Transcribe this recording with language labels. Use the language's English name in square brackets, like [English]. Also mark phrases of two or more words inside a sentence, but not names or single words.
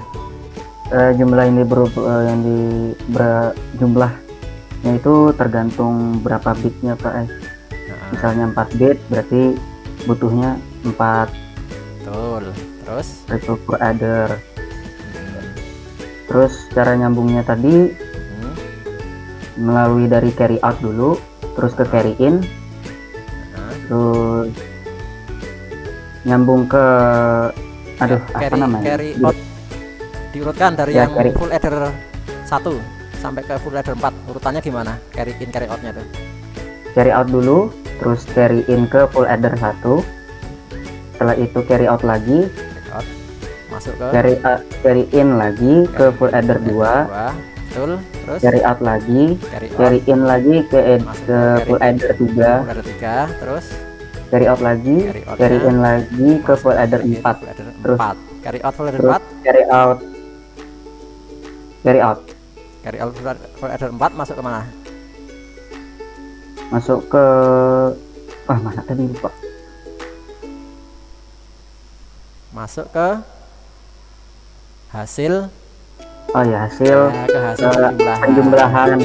[Indonesian] Jumlah ini jumlahnya itu tergantung berapa bitnya Pak. Nah, Misalnya 4 bit berarti butuhnya 4 betul. Terus [English] ripple per adder. [Indonesian] Terus cara nyambungnya tadi melalui dari [English] carry out [Indonesian] dulu, terus ke [English] carry in, [Indonesian] terus nyambung ke Aduh, apa carry namanya? [English] carry out [Indonesian] diurutkan dari Ya, yang carry. [English] full adder [Indonesian] 1 sampai ke full adder 4, urutannya gimana [English] carry in carry outnya [Indonesian] tuh? [English] Carry out [Indonesian] dulu, terus [English] carry in [Indonesian] ke [English] full adder [Indonesian] 1. Setelah itu [English] carry out [Indonesian] lagi, [English] Carry out [Indonesian] masuk ke [English] carry in [Indonesian] lagi ke [English] full adder 2, [Indonesian] betul, terus [English] carry out lagi, carry out carry in [Indonesian] lagi ke masuk [English] ke full adder 3, full adder 3, terus carry out lagi, carry outnya carry in [Indonesian] lagi ke [English] full adder carry in 4. full adder [Indonesian] Terus [English] 4, carry out full adder [Indonesian] terus 4, [English] carry out carry out full adder 4 [Indonesian] masuk ke mana? masuk ke mana tadi lupa. Masuk ke hasil Oh ya, hasil ya, ke hasil penjumlahan.